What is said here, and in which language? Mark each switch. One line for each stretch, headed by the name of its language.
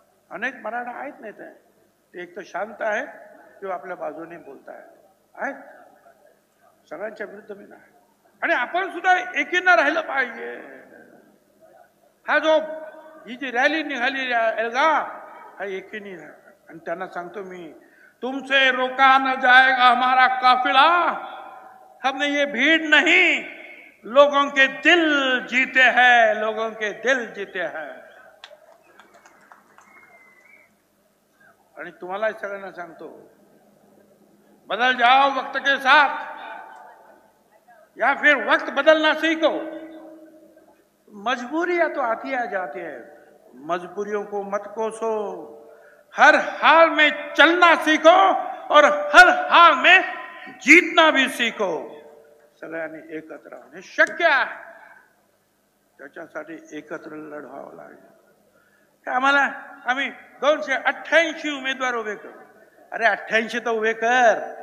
Marathi: अनेक मराठा आहेत नाही ते एक तर शांत आहेत किंवा आपल्या बाजूने बोलतायत, सगळ्यांच्या विरुद्ध मी नाही. आणि आपण सुद्धा एकीनं राहिलं पाहिजे. हा जो ही जी रॅली निघाली एल्गार, हा एकीने राहा. आणि त्यांना सांगतो मी,
Hindi: तुमसे रोका न जाएगा हमारा काफिला, हमने ये भीड़ नहीं, लोगों के दिल जीते हैं, लोगों के दिल जीते हैं.
Marathi: आणि तुम्हाला सगळ्यांना सांगतो,
Hindi: बदल जाओ वक्त के साथ, या फिर वक्त बदलना सीखो. मजबूरियां तो आती आ जाती है, मजबूरियों को मत कोसो. हर हाल में चलना सीखो और हर हाल में जीतना भी सीखो.
Marathi: सगळ्यांनी एकत्र राहून हे शक्य आहे. त्याच्यासाठी एकत्र लढवावं लागेल. आम्ही 288 उमेदवार उभे करू. अरे 88 तर उभे कर,